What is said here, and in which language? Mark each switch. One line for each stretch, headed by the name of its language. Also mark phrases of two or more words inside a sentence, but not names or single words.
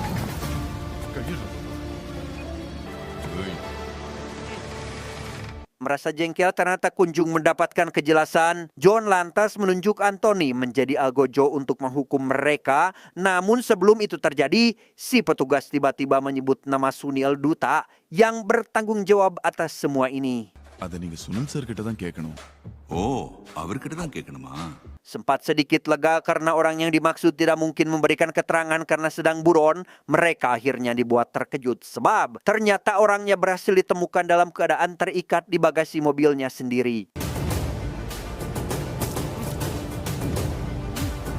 Indonesian: Merasa jengkel karena tak kunjung mendapatkan kejelasan, John lantas menunjuk Anthony menjadi algojo untuk menghukum mereka. Namun sebelum itu terjadi, si petugas tiba-tiba menyebut nama Sunil Duta yang bertanggung jawab atas semua ini.
Tamil: அதை நீங்க சுனில் சார் கிட்ட தான் கேட்கணும். ஓ, அவர்கிட்ட தான் கேட்கணுமா?
Indonesian: Sempat sedikit lega karena orang yang dimaksud tidak mungkin memberikan keterangan karena sedang buron. Mereka akhirnya dibuat terkejut sebab ternyata orangnya berhasil ditemukan dalam keadaan terikat di bagasi mobilnya sendiri.